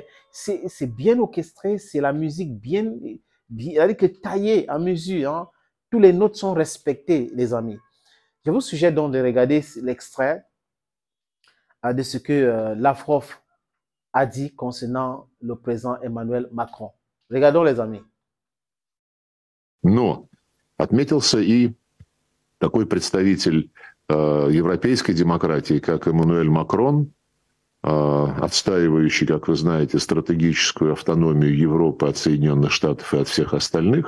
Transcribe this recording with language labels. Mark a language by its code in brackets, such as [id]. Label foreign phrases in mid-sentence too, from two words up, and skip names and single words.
[fr] C'est bien orchestré, c'est la musique bien que taillée en mesure. Hein. Tous les notes sont respectées, les amis. Je vous suggère donc de regarder l'extrait de ce que Lavrov a dit concernant le président Emmanuel Macron. Regardons, les amis. [ru] Но отметился и такой представитель европейской демократии, как Эммануэль Макрон, отстаивающий, как вы знаете, стратегическую автономию Европы от Соединенных Штатов и от всех остальных.